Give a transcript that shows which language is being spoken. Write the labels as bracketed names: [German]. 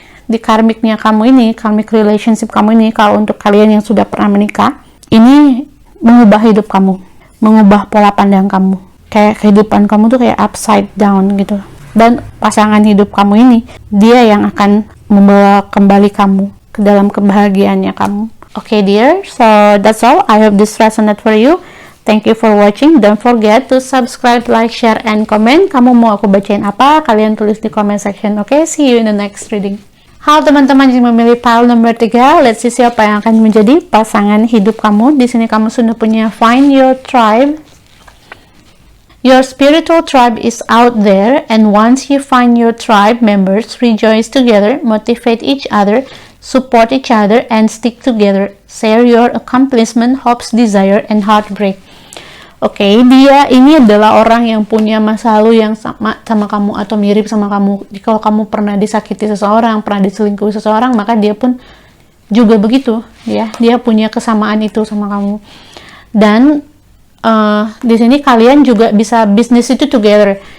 [Indonesian] Di karmiknya kamu ini, karmic relationship kamu ini, kalau untuk kalian yang sudah pernah menikah, ini mengubah hidup kamu, mengubah pola pandang kamu. Kayak kehidupan kamu tuh kayak upside down gitu. Dan pasangan hidup kamu ini, dia yang akan membawa kembali kamu ke dalam kebahagiaannya kamu. [English] Okay dear, so that's all. I hope this resonate for you. Thank you for watching. Don't forget to subscribe, like, share, and comment. [Indonesian] Kamu mau aku bacain apa? Kalian tulis di [English] comment section. Okay, see you in the next reading. [Indonesian] Halo teman-teman yang memilih pile nomor 3. [English] Let's see [Indonesian] siapa yang akan menjadi pasangan hidup kamu. Di sini kamu sudah punya [English] find your tribe. Your spiritual tribe is out there, and once you find your tribe members, rejoice together, motivate each other, support each other, and stick together. Share your accomplishment, hopes, desire, and heartbreak. [Indonesian] Oke, dia ini adalah orang yang punya masa lalu yang sama kamu atau mirip sama kamu. Kalau kamu pernah disakiti seseorang, pernah diselingkuhi seseorang, maka dia pun juga begitu, ya. Dia punya kesamaan itu sama kamu. Dan di sini kalian juga bisa bisnis itu together.